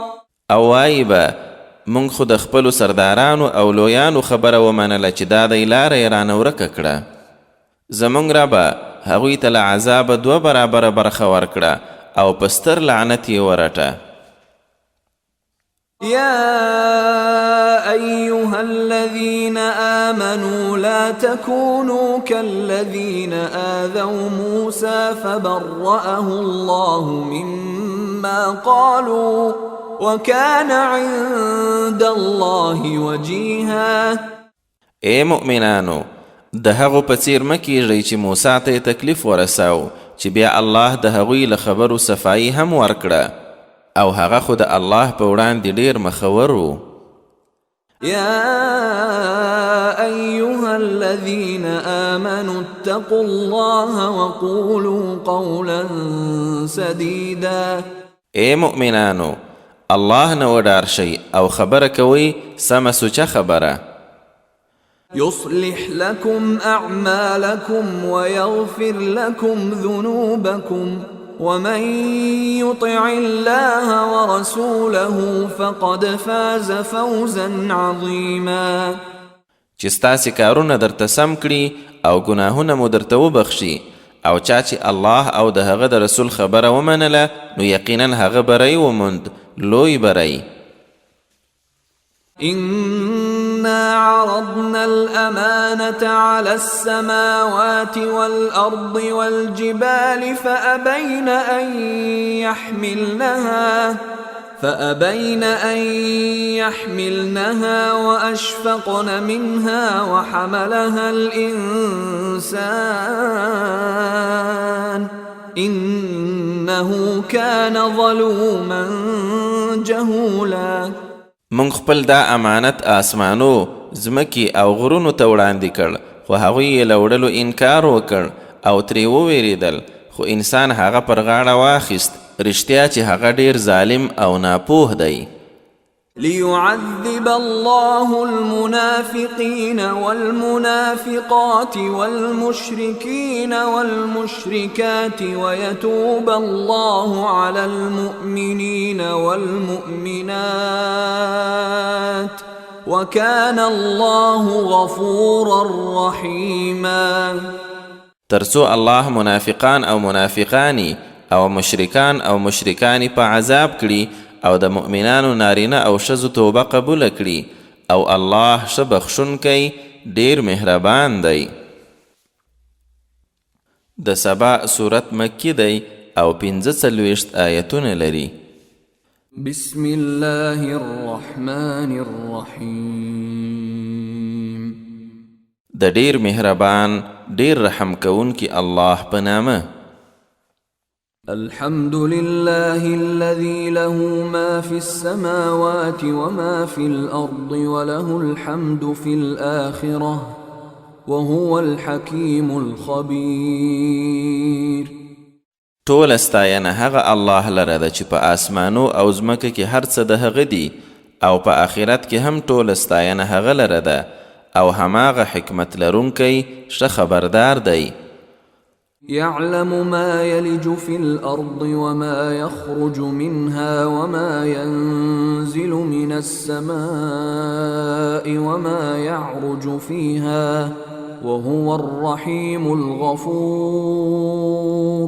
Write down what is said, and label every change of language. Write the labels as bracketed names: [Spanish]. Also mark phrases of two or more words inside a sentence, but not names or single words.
[Pashto] او وای به مونږ خو د خپلو سردارانو او لویانو خبره ومنله چې دا دی لاره یې رانه ورکه کړه. زمونږ ربه هغوی ته له عذابه 2 برابره برخه ورکړه او په ستر لعنت یې ورټه. [Arabic] يا أيها الذين آمنوا لا تكونوا كالذين آذوا موسى فبرأه الله مما قالوا وكان عند الله وجيها. [Pashto] اے مؤمنانو د هغو په څیر مه کیږئ چې موسی ته تکلیف ورساو چې بیا الله د هغوی له خبرو صفایي هم ورکړه او هغه خو د الله په وړاندې ډیر مخور و. [Arabic] يا أيها الذين آمنوا اتقوا الله وقولوا قولا سديدا. [Pashto] اے مؤمنانو الله نه وډار شئ او خبره کوئ سمه سوچه خبره. [Arabic] يصلح لكم أعمالكم ويغفر لكم ذنوبكم ومن يطع الله ورسوله فقد فاز فوزا عظيما. [Pashto] چې ستاسې کارونه درته سم کړي او ګناهونه مو درته وبخشي او چا چې الله او د هغه د رسول خبره ومنله نو یقینا هغه بری وموند، لوی بری. [Arabic] إنا عرضنا الأمانة على السماوات والأرض والجبال فأبين أن يحملنها وأشفقن منها وحملها الإنسان إنه كان ظلوما جهولا. [Pashto] مونږ خپل دا امانت آسمانو، ځمکې او غرونو ته وړاندې کړ، خو هغوی یې له وړلو انکار وکړ او ترې وویریدل، خو انسان هغه پر غاړه واخیست، رښتیا چې هغه ډیر ظالم او ناپوه دی. [Arabic] ليعذب الله المنافقين والمنافقات والمشركين والمشركات ويتوب الله على المؤمنين والمؤمنات وكان الله غفورا رحيما. [Pashto] ترڅو الله منافقان او منافقانی او مشرکان او مشرکانی په عذاب کړي او د مؤمنانو نارینه او ښځو توبه قبوله کړي او الله ښه بخښونکی ډیر مهربان دی. د سبا صورت مکی دی او 45 آیتونه لري. [Arabic] بسم الله الرحمن الرحیم. [Pashto] د ډیر مهربان ډیر رحم کوونکی الله په نامه. [Arabic] الحمد لله الذي له ما في السماوات وما في الأرض وله الحمد في الآخرة وهو الحكيم الخبير. [Pashto] ټول ستاینه هغه الله لره ده چې په آسمانو او ځمکه کې هر څه د هغه دي، او په آخرت کې هم ټول ستاینه هغه لره ده، او هماغه حکمت لرونکی ښه خبردار دی. [Arabic] يعلم ما يلج في الأرض وما يخرج منها وما ينزل من السماء وما يعرج فيها وهو الرحيم الغفور.